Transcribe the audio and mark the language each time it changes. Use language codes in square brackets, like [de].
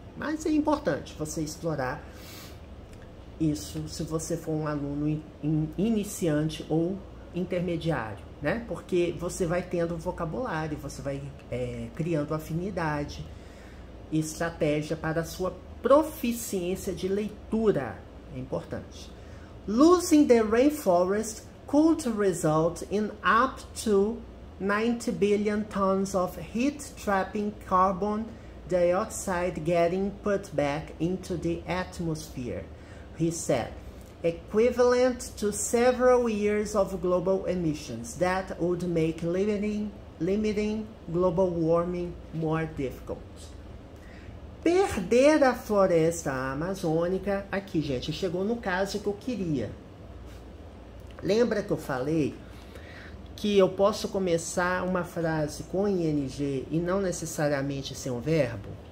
[pt] Mas é importante você explorar isso se você for um aluno iniciante ou intermediário, né? Porque você vai tendo vocabulário, você vai criando afinidade e estratégia para a sua proficiência de leitura. É importante. [en] Losing the rainforest could result in up to 90 billion tons of heat-trapping carbon dioxide getting put back into the atmosphere, he said, equivalent to several years of global emissions that would make limiting global warming more difficult. [pt] Perder a floresta amazônica, aqui, gente, chegou no caso que eu queria. Lembra que eu falei que eu posso começar uma frase com ing e não necessariamente ser um verbo?